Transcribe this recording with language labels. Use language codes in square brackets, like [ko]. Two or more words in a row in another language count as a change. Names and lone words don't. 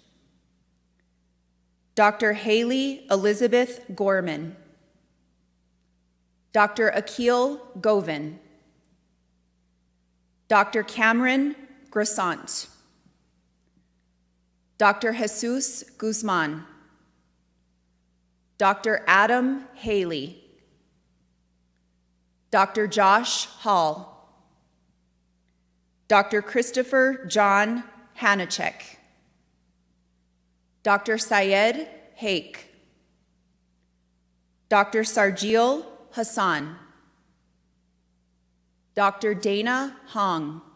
[en] Dr. Haley Elizabeth Gorman. Dr. Akil Govin. Dr. Cameron Grasant. Dr. Jesus Guzman. Dr. Adam Haley. Dr. Josh Hall. Dr. Christopher John Hanachek. Dr. Syed Haque. Dr. Sarjil Hassan. Dr. Dana Hong.